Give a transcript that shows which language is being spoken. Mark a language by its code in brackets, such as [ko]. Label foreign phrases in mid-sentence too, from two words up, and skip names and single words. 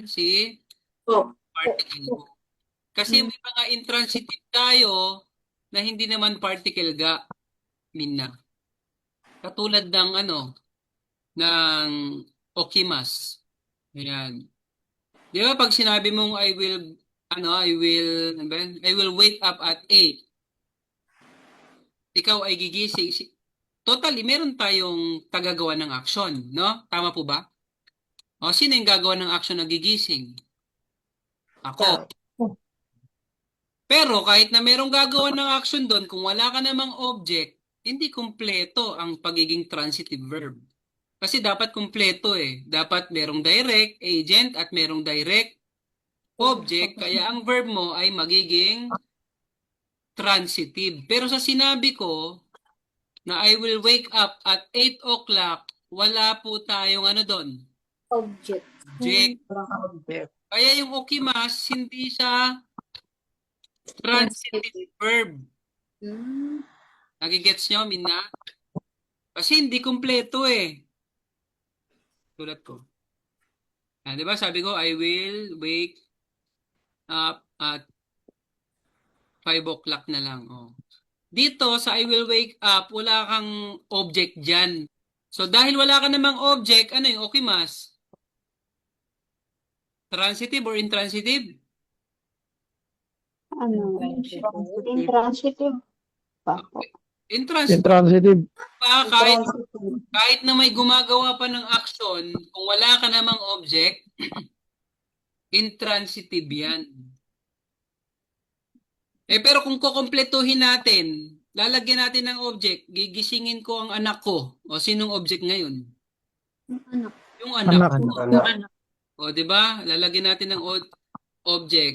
[tl] Si particle go. Kasi may mga intransitive tayo na hindi naman particle ga, Mina. Katulad ng ng okimas. Ayan. Di ba pag sinabi mong [en] I will wake up at 8. [tl] Ikaw ay gigising. Totally, meron tayong tagagawa ng action, no? Tama po ba? O, sino yung gagawa ng action na gigising? Ako. Pero kahit na merong gagawa ng action doon, kung wala ka namang object, hindi kumpleto ang pagiging [en] transitive verb. [tl] Kasi dapat kumpleto eh. Dapat merong [en] direct agent [tl] at merong [en] direct object, [tl] kaya ang verb mo ay magiging transitive. Pero sa sinabi ko na [en] I will wake up at 8 o'clock, [tl] wala po tayong doon. Object. Kaya yung okimas, hindi siya [en] transitive verb. [tl] Nagigets nyo, Mina? Kasi hindi kumpleto eh. Tulad ko. Di ba sabi ko, [en] I will wake up at 5 o'clock [tl] na lang. [en] Oh. [tl] Dito sa [en] I will wake up, [tl] wala kang object dyan. So dahil wala ka namang object, ano yung okimas? [en] Transitive or intransitive? [tl] Intransitive. [en] Okay. Intransitive. [tl] Intransitive. Kahit na may gumagawa pa ng action, kung wala ka namang object, intransitive yan. Pero kung kukumpletuhin natin, lalagyan natin ng object, gigisingin ko ang anak ko. O sinong object ngayon? Yung anak ko. O di ba? Lalagyan natin ng object.